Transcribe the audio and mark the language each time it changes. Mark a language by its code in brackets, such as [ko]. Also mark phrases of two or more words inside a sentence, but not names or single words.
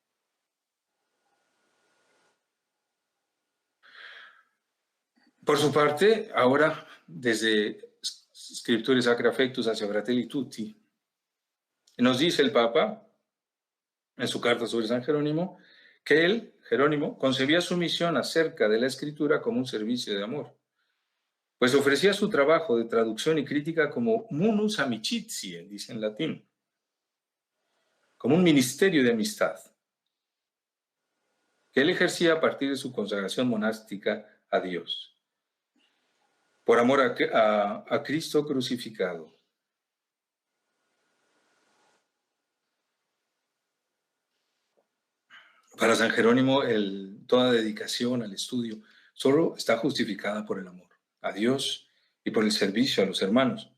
[es] Por su parte, ahora, desde Scripturae Sacra Affectus hacia Fratelli Tutti, nos dice el Papa, en su carta sobre San Jerónimo, que él, Jerónimo, concebía su misión acerca de la Escritura como un servicio de amor, pues ofrecía su trabajo de traducción y crítica como [la] munus amicitiae, [es] dice en latín, como un ministerio de amistad, que él ejercía a partir de su consagración monástica a Dios, por amor a Cristo crucificado. Para San Jerónimo, toda dedicación al estudio solo está justificada por el amor a Dios y por el servicio a los hermanos.